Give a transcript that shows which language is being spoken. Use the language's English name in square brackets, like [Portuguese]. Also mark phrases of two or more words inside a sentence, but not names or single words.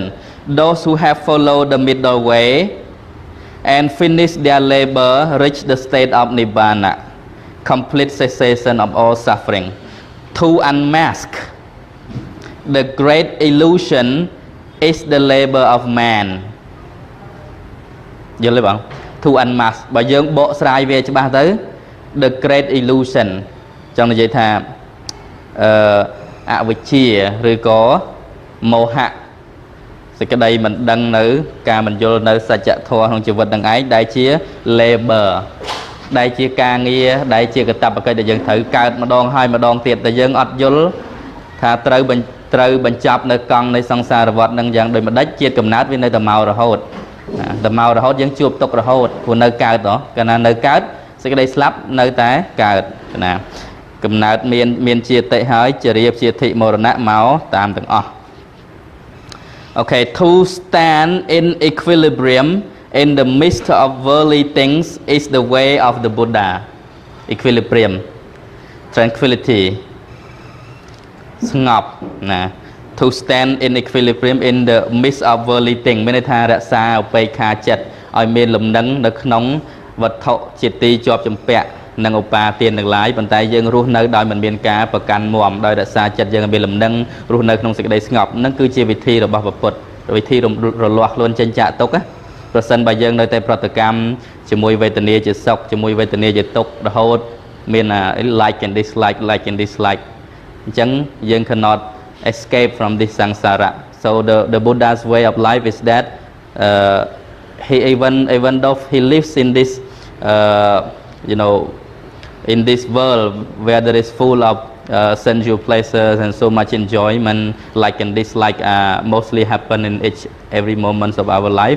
[English] Those who have followed the middle way and finished their labor reach the state of Nibbana, complete cessation of all suffering. To unmask the great illusion is the labor of man. [Khmer] យល់ទេបង [English] To unmask [Khmer] បើយើងបកស្រាយវាច្បាស់ទៅ [English] the great illusion [Khmer] ចង់និយាយថាអវិជ្ជាឬក៏មោហៈសេចក្តីមិនដឹងនៅការមិនយល់នៅ សច្ចធម៌ក្នុងជីវិតនឹងឯងដែលជា labor ដែលជាការងារដែលជាកាតព្វកិច្ចដែលយើងត្រូវកើតម្ដងហើយម្ដង ទៀតតែយើងអត់យល់ថាត្រូវបញ្ចប់នៅកង់នៃសង្សារវដ្តនឹងយ៉ាងដូចម្ដេចជាតិកំណើតវានៅតែមករហូតតែមករហូតយើងជួបទុក្ខរហូតព្រោះនៅកើតកាលណានៅកើតសេចក្តីស្លាប់នៅតែកើតណាកំណើតមានជាតិហើយជារៀបជាធិមរណៈមកតាមទាំងអស់ [English] Okay, to stand in equilibrium in the midst of worldly things is the way of the Buddha. Equilibrium, tranquility, [Khmer] ស្ងប់ណា [English] To stand in equilibrium in the midst of worldly things [Khmer] មានន័យថារក្សាឧបេក្ខាចិត្តឲ្យមានលំនឹងនៅ ក្នុងវត្ថុជាទីជាប់ជំពាក់និងឧបាទានទាំងឡាយប៉ុន្តែយើងរស់នៅដោយមិនមានការប្រកាន់មាំដោយរក្សាចិត្តយើងឲ្យមានលំនឹងរស់នៅក្នុងសេចក្តីស្ងប់នឹងគឺជាវិធីរបស់ព្រះពុទ្ធវិធីរលាស់ខ្លួនចេញចាកទុក្ខប្រសិនបើយើងនៅតែប្រតិកម្មជាមួយវេទនាជាសុខជាមួយវេទនាជាទុក្ខរហូតមាន [English] like and dislike like and dislike [Khmer] អញ្ចឹងយើង [English] cannot escape from this samsara. So the Buddha's way of life is that he even though he lives in this in this world where there is full of sensual pleasures and so much enjoyment, like and dislike, mostly happen in every moment of our life.